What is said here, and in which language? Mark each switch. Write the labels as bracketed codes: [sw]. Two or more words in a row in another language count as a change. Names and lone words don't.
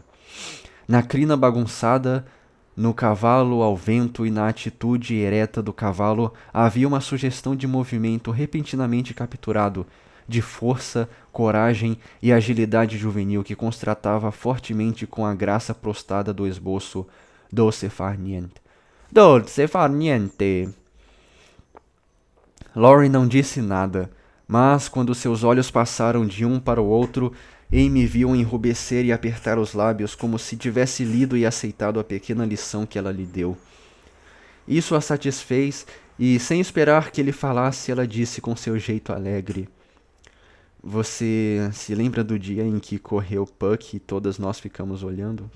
[pt] Na crina bagunçada, no cavalo ao vento e na atitude ereta do cavalo havia uma sugestão de movimento repentinamente capturado, de força, coragem e agilidade juvenil que contrastava fortemente com a graça prostada do esboço [it] Dolce far niente. Dolce far niente. [pt] Laurie não disse nada, mas quando seus olhos passaram de um para o outro, Amy viu enrubescer e apertar os lábios como se tivesse lido e aceitado a pequena lição que ela lhe deu. Isso a satisfez e, sem esperar que ele falasse, ela disse com seu jeito alegre: Você se lembra do dia em que correu Puck e todas nós ficamos olhando?